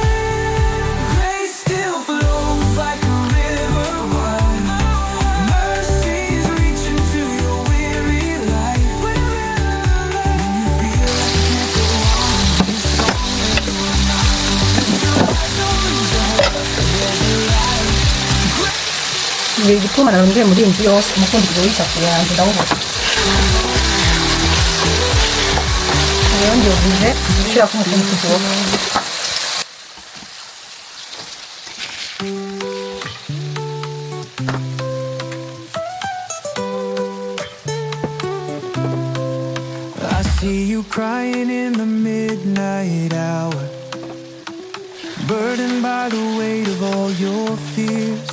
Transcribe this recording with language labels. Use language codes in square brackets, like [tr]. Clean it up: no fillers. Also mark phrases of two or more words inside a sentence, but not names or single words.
[en] Grace still flows like a river wide. Mercy is reaching to your weary life. When you feel like you can't go on, He's strong when you are not. Lift your eyes, don't lose your hope. There's a light. [rn] Ibi gituma narondeye muri inzu yose umufundikizo w'isafuriya yanjye ndawubona. Rero ngiye gushirako umufundikizo wo. [en] I see you crying in the midnight hour, burdened by the weight of all your fears.